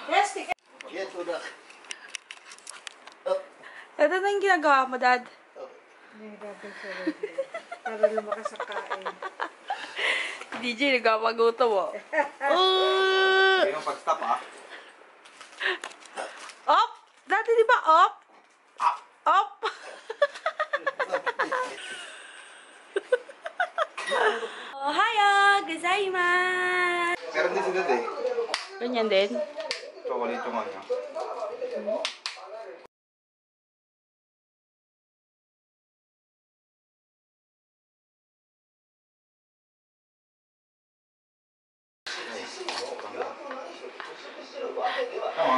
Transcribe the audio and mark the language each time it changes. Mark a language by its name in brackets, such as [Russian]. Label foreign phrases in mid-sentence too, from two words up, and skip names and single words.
[Filipino] Dad, ano yung ginagawa mo, Dad? Para lumakas sa kain. DJ, nagpapaguto mo. Kaya yung pag-stop ah. Op! Dati di ba op? [Japanese] Op! Ohayo! Gozaimasu! [Filipino] Meron din si Dad eh. Ganyan din. Chocolate yung ano. Tama.